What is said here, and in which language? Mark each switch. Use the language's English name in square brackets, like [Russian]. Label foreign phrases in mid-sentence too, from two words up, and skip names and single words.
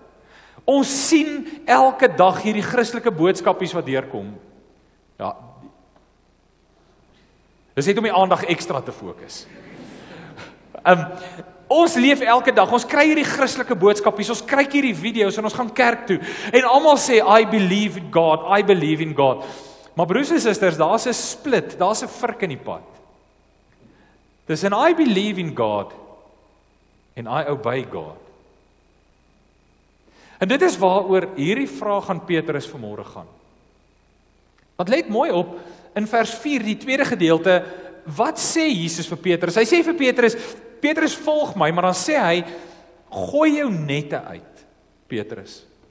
[Afrikaans] Ons sien elke dag hierdie Christelike boodskapies wat deurkom. Ja. Dis net om die aandag ekstra te fokus. Ons leef elke dag, ons kry hierdie Christelike boodskapies, ons kyk hierdie video's en ons gaan kerk toe. En almal sê, [English] I believe in God, I believe in God. [Afrikaans] Maar broers en susters, daar's 'n split, daar's 'n vrik in die pad. Dis en [English] I believe in God en I obey God. [Afrikaans] En dit is waaroor hierdie vraag aan Petrus vanmôre gaan. Want let mooi op, in vers 4, die tweede gedeelte, wat sê Jesus vir Petrus? Hy sê vir Petrus, Petrus volg my, maar dan sê hy, gooi jou nette uit, Petrus.